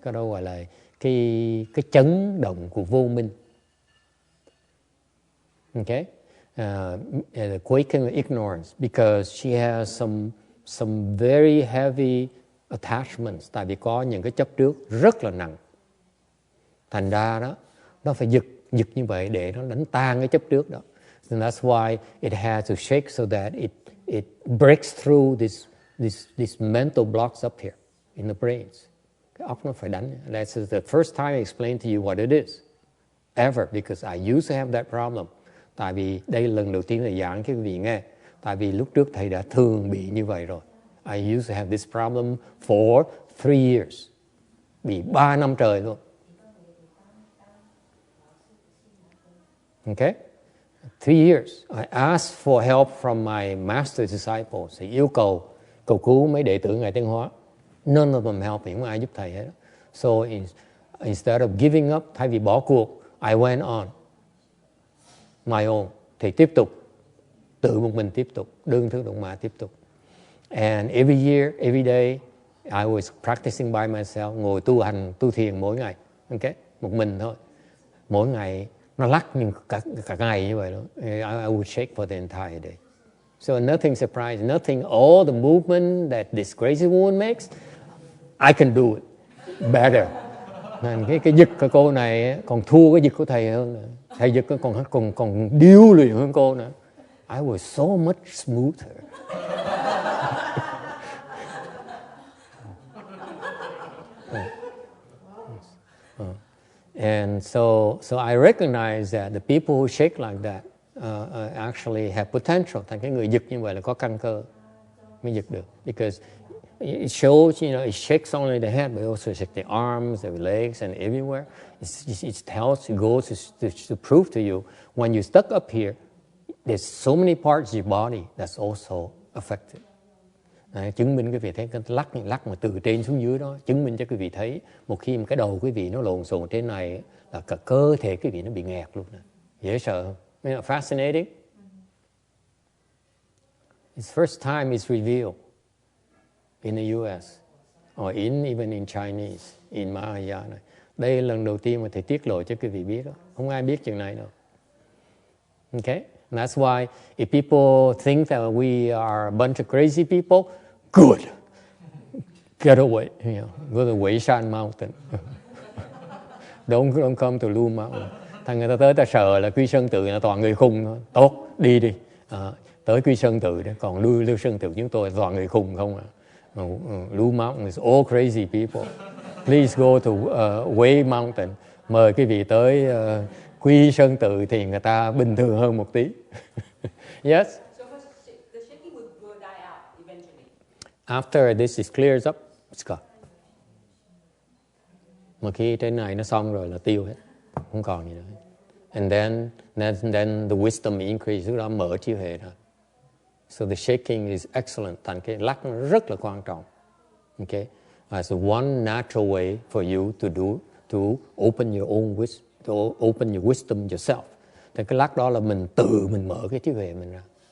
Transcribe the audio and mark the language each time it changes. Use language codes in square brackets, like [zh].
[vi] Cái đó gọi là cái chấn động của vô minh. [en] Okay? The quaking of ignorance, because she has some very heavy attachments. [vi] Tại vì có những cái chấp trước rất là nặng. Thành ra đó, nó phải giật như vậy để nó đánh tan cái chấp trước đó. [en] And that's why it has to shake so that it breaks through this mental blocks up here in the brains. [vi] Cái óc nó phải đánh. [en] That's the first time I explained to you what it is ever, because I used to have that problem. [vi] Tại vì đây là lần đầu tiên thầy giảng cho quý vị nghe. Tại vì lúc trước thầy đã thường bị như vậy rồi. [en] I used to have this problem for 3 years. [vi] Bị 3 năm trời luôn. [en] Okay? 3 years. I asked for help from my master disciples. [vi] Thầy yêu cầu cứu mấy đệ tử Ngài Tịnh Hóa. [en] None of them helped me. [vi] Không ai giúp thầy hết. [en] So instead of giving up, [vi] thay vì bỏ cuộc, [en] I went on my own, [vi] thì tiếp tục, tự một mình tiếp tục, đơn thương độc mã tiếp tục. [en] And every year, every day, I was practicing by myself, [vi] ngồi tu hành, tu thiền mỗi ngày, [en] okay? [vi] Một mình thôi. Mỗi ngày, nó lắc nhưng cả ngày như vậy đó. [en] I would shake for the entire day. So nothing surprising, nothing, all the movement that this crazy woman makes, I can do it better. [vi] Nên cái giật của cô này còn thua cái giật của thầy hơn nữa. Thầy giật còn điêu luyện hơn cô nữa. [en] I was so much smoother. And so I recognize that the people who shake like that actually have potential. [vi] Thành cái người giật như vậy là có căn cơ mới giật được. [en] Because it shows, it shakes only the head, but it also shakes the arms, the legs, and everywhere. It goes to prove to you, when you stuck up here, there's so many parts of your body that's also affected. [vi] Đấy, chứng minh quý vị thấy cái lắc mà từ trên xuống dưới đó, chứng minh cho quý vị thấy một khi mà cái đầu quý vị nó lộn xộn trên này là cả cơ thể quý vị nó bị nghẹt luôn nè. Dễ sợ không? [en] Fascinating. It's first time it's revealed in the US or even in Chinese, in Mahayana này. [vi] Đây là lần đầu tiên mà thầy tiết lộ cho quý vị biết đó. Không ai biết chuyện này đâu. [en] Okay? And that's why if people think that we are a bunch of crazy people, good. Get away. Go to Weishan Mountain. Don't come to Lu Mountain. [vi] Thằng người ta tới ta sợ là Quy Sơn Tự là toàn người khùng thôi. Tốt, đi. Tới Quy Sơn Tự đó, còn Lưu Sơn Tự chúng tôi toàn người khùng không à. [en] Lu Mountain is all crazy people. Please go to Wei Mountain. [vi] Mời quý vị tới Quy Sơn Tự thì người ta bình thường hơn một tí. [en] Yes? So the shaking will die out eventually. After this clears up, it's gone. [vi] Mà khi trên này nó xong rồi là tiêu hết. Không còn gì nữa. [en] And then the wisdom increases, [vi] lúc đó mở chiếu hệ ra. [en] So the shaking is excellent. [vi] Thành cái lắc nó rất là quan trọng. [en] Okay? As one natural way for you to open your own wisdom, to open your wisdom yourself. [vi] Thì cái lắc đó là mình tự mình mở cái trí huệ mình ra.